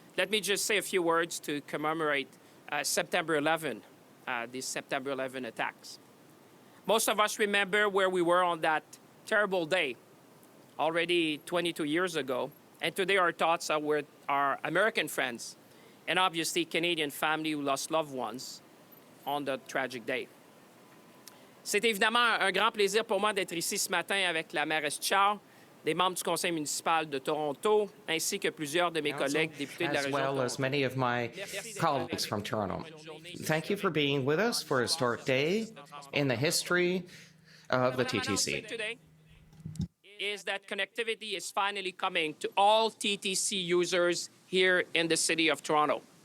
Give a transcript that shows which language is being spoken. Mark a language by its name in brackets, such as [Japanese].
[English] Let me just say a few words to commemorate September 11, these September 11 attacks. Most of us remember where we were on that terrible day, already 22 years ago. And today our thoughts are with our American friends and obviously Canadian family who lost loved ones on the tragic day. [French] C'est évidemment un grand plaisir pour moi d'être ici ce matin avec la mairesse Chow, des membres du conseil municipal de Toronto, ainsi que plusieurs de mes collègues députés de la région. [English] As well as many of my colleagues from Toronto. Thank you for being with us for a historic day in the history of the TTC. Today is that connectivity is finally coming to all TTC users here in the city of Toronto.